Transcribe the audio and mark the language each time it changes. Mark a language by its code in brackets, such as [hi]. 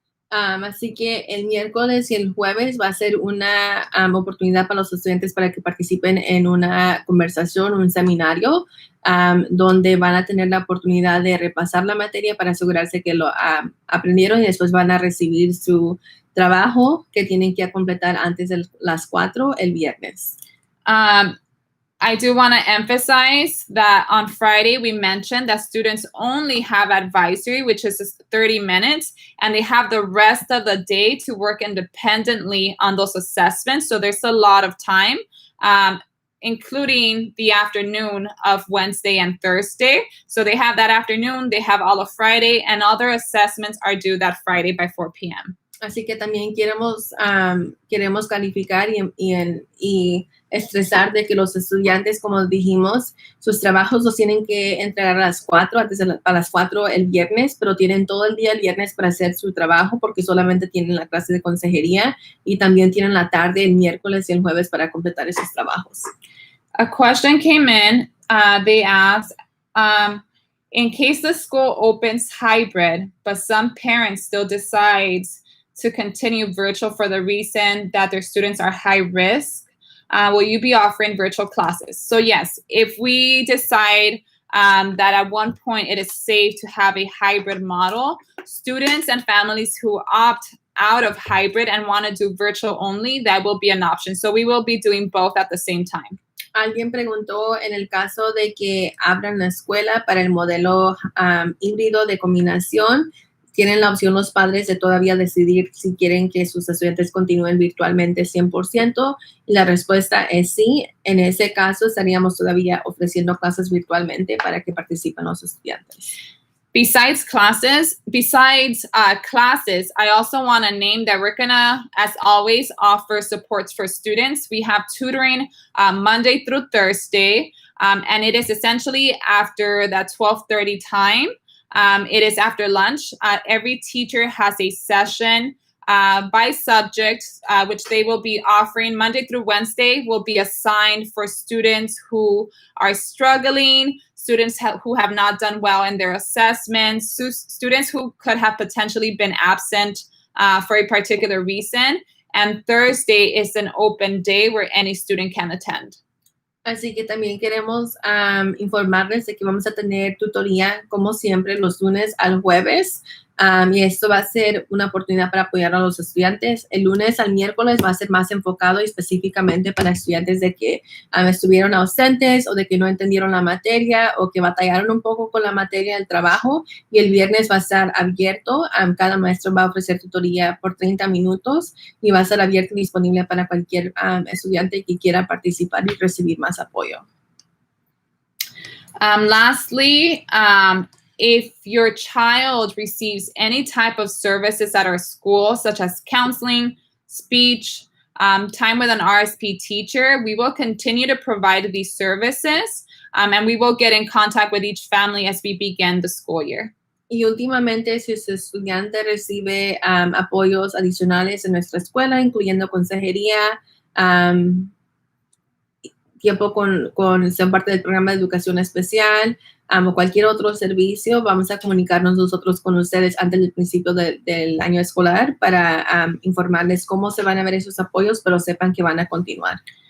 [es] Así que el miércoles y el jueves va a ser una oportunidad para los estudiantes para que participen en una conversación, un seminario, donde van a tener la oportunidad de repasar la materia para asegurarse que lo aprendieron y después van a recibir su trabajo que tienen que completar antes de las 4 el viernes. [en] I do want to emphasize that on Friday, we mentioned that students only have advisory, which is 30 minutes, and they have the rest of the day to work independently on those assessments. So there's a lot of time, including the afternoon of Wednesday and Thursday. So they have that afternoon, they have all of Friday, and other assessments are due that Friday by 4 p.m. [es] Así que también queremos calificar y estresar de que los estudiantes, como dijimos, sus trabajos los tienen que entregar a las 4, a las 4 el viernes, pero tienen todo el día el viernes para hacer su trabajo porque solamente tienen la clase de consejería y también tienen la tarde el miércoles y el jueves para completar esos trabajos. [en] A question came in. They asked, in case the school opens hybrid, but some parents still decides to continue virtual for the reason that their students are high risk, will you be offering virtual classes? So yes, if we decide that at one point it is safe to have a hybrid model, students and families who opt out of hybrid and want to do virtual only, that will be an option. So we will be doing both at the same time. [es] Alguien preguntó en el caso de que abran la escuela para el modelo híbrido de combinación, tienen la opción los padres de todavía decidir si quieren que sus estudiantes continúen virtualmente 100%. Y la respuesta es sí. En ese caso, estaríamos todavía ofreciendo clases virtualmente para que participen los estudiantes. [en] Besides classes, I also want to name that we're going to, as always, offer supports for students. We have tutoring Monday through Thursday, and it is essentially after that 12:30 time. It is after lunch. Every teacher has a session by subject, which they will be offering Monday through Wednesday, will be assigned for students who are struggling, students who have not done well in their assessments, students who could have potentially been absent for a particular reason. And Thursday is an open day where any student can attend. [es] Así que también queremos informarles de que vamos a tener tutoría, como siempre, los lunes al jueves. Y esto va a ser una oportunidad para apoyar a los estudiantes. El lunes al miércoles va a ser más enfocado y específicamente para estudiantes de que estuvieron ausentes o de que no entendieron la materia o que batallaron un poco con la materia del trabajo. Y el viernes va a estar abierto. Cada maestro va a ofrecer tutoría por 30 minutos y va a estar abierto y disponible para cualquier estudiante que quiera participar y recibir más apoyo. [en] Lastly, if your child receives any type of services at our school, such as counseling, speech, time with an RSP teacher, we will continue to provide these services, and we will get in contact with each family as we begin the school year. [es] Y últimamente, si su estudiante recibe apoyos adicionales en nuestra escuela, incluyendo consejería, tiempo con ser parte del programa de educación especial, o cualquier otro servicio, vamos a comunicarnos nosotros con ustedes antes del principio del año escolar para informarles cómo se van a ver esos apoyos, pero sepan que van a continuar.